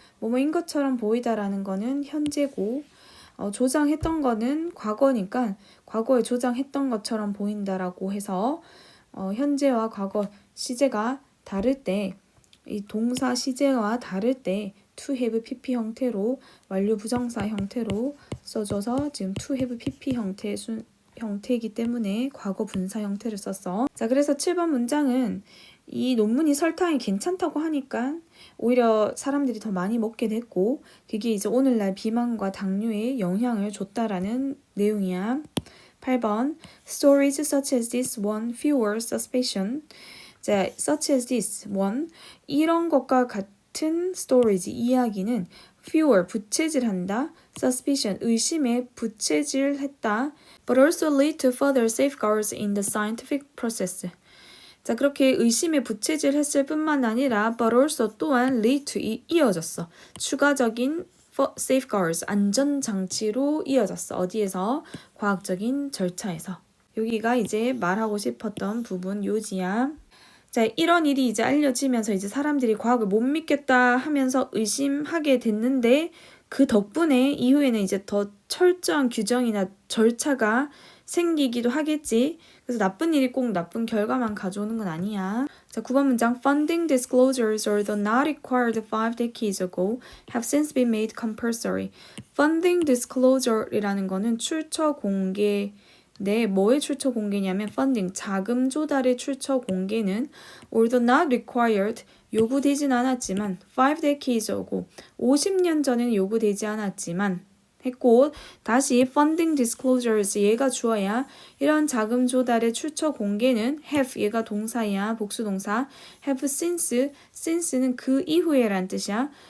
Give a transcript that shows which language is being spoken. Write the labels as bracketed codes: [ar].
[ko] 뭐뭐인 것처럼 보이다라는 거는 현재고, 조장했던 거는 과거니까 과거에 조장했던 것처럼 보인다라고 해서 현재와 과거 시제가 다를 때, 이 동사 시제와 다를 때 to have pp 형태로 완료 부정사 형태로 써줘서 지금 to have pp 형태이기 때문에 과거 분사 형태를 썼어. 자, 그래서 7번 문장은 이 논문이 설탕이 괜찮다고 하니까 오히려 사람들이 더 많이 먹게 됐고, 그게 이제 오늘날 비만과 당뇨에 영향을 줬다라는 내용이야. 8번 [en] Stories such as this one fuel suspicion. 자, such as this one, [ko] 이런 것과 같은 [en] stories, [ko] 이야기는 [en] fuel, [ko] 부채질한다, [en] suspicion, [ko] 의심에 부채질했다, [en] but also lead to further safeguards in the scientific process. [ko] 자, 그렇게 의심에 부채질했을 뿐만 아니라 [en] but also [ko] 또한 [en] lead to [ko] 이어졌어. 추가적인 safeguards, 안전장치로 이어졌어. 어디에서? 과학적인 절차에서. 여기가 이제 말하고 싶었던 부분 요지야. 자, 이런 일이 이제 알려지면서 이제 사람들이 과학을 못 믿겠다 하면서 의심하게 됐는데, 그 덕분에 이후에는 이제 더 철저한 규정이나 절차가 생기기도 하겠지. 그래서 나쁜 일이 꼭 나쁜 결과만 가져오는 건 아니야. 자, 9번 문장 [en] Funding disclosures although not required 5 decades ago have since been made compulsory. [ko] Funding disclosure이라는 거는 출처 공개. 네, 뭐의 출처 공개냐면 funding, 자금 조달의 출처 공개는 [en] although not required, [ko] 요구되진 않았지만 [en] 5 decades ago, [ko] 50년 전에는 요구되지 않았지만 했고, 다시 [en] funding disclosures, [ko] 얘가 주어야 이런 자금 조달의 출처 공개는 have, 얘가 동사야, 복수동사, [en] have since [ko] 는 그 이후에 란 뜻이야.